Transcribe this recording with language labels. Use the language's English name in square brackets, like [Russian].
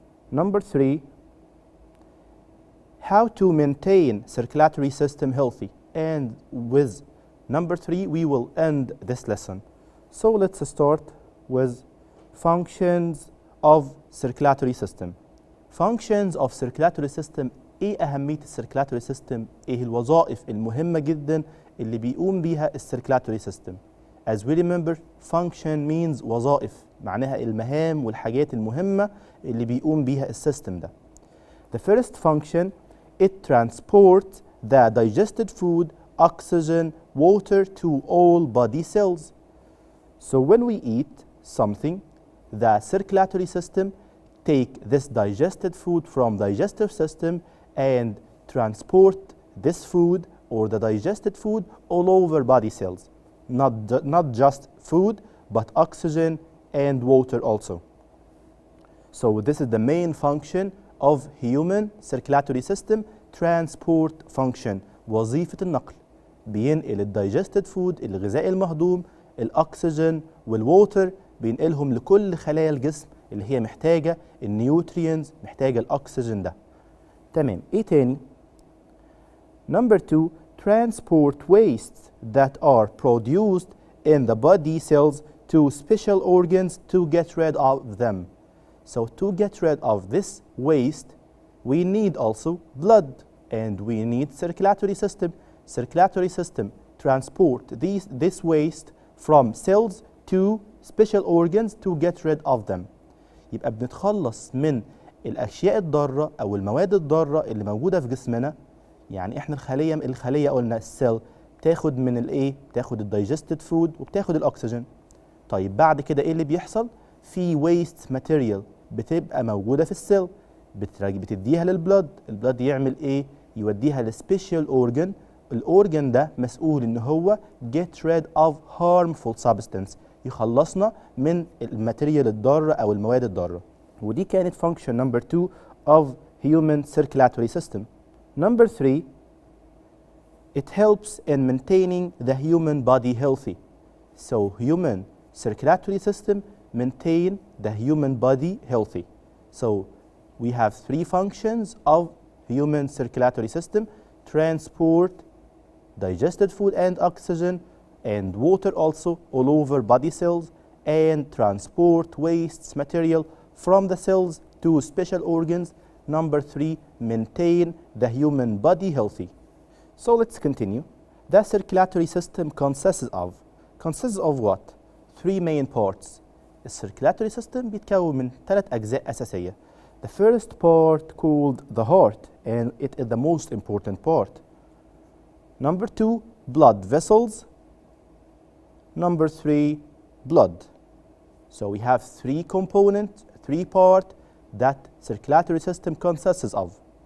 [English] Number 3, how to maintain circulatory system healthy. And with number 3, we will end this lesson. So let's start with functions of circulatory system. Functions of circulatory system. [Arabic] ايه أهمية السيركلاتوري سيستم؟ ايه الوظائف المهمة جدا اللي بيقوم بيها السيركلاتوري سيستم؟ [English] As we remember, function means [Arabic] وظائف، معناها المهام والحاجات المهمة اللي بيقوم بيها السيستم ده. [English] The first function, it transports the digested food, oxygen, water to all body cells. So when we eat something, the circulatory system take this digested food from digestive system and transport this food or the digested food all over body cells. Not just food, but oxygen and water also. So this is the main function of human circulatory system, transport function. [Arabic] وظيفة النقل. بينقل الدايجستد فود، الغذاء المهضوم، الاكسجين والووتر، بينقلهم لكل خلايا الجسم اللي هي محتاجة النيوترينز، محتاجة الاكسجين ده. تمام. ايه تاني؟ [English] Number 2, transport wastes that are produced in the body cells to special organs to get rid of them. So to get rid of this waste, we need also blood and we need circulatory system. Circulatory system transport this waste from cells to special organs to get rid of them. [Arabic] يبقى بنتخلص من الأشياء الضارة أو المواد الضارة اللي موجودة في جسمنا. يعني إحنا الخلية قلنا السيل بتاخد من الإيه؟ بتاخد الدايجستد فود وبتاخد الأكسجين. طيب بعد كده إيه اللي بيحصل؟ في ويست ماتيريال بتبقى موجودة في السيل، بتديها للبلد. البلد يعمل إيه؟ يوديها لسبيشال أورجن. الأورجن ده مسؤول إن هو [English] get rid of harmful substance، [Arabic] يخلصنا من الماتيريال الضارة أو المواد الضارة. ودي كانت [English] function number 2 of human circulatory system. Number 3, it helps in maintaining the human body healthy. So human circulatory system maintain the human body healthy. So we have 3 functions of human circulatory system: transport digested food and oxygen and water also all over body cells, and transport wastes material from the cells to special organs. Number 3, maintain the human body healthy. So let's continue. The circulatory system consists of what? 3 main parts. [Arabic] الcirculatory system بيتكون من 3 أجزاء أساسية. [English] The first part called the heart, and it is the most important part. Number 2, blood vessels. Number 3, blood. So we have 3 components, 3 parts that circulatory system consists of.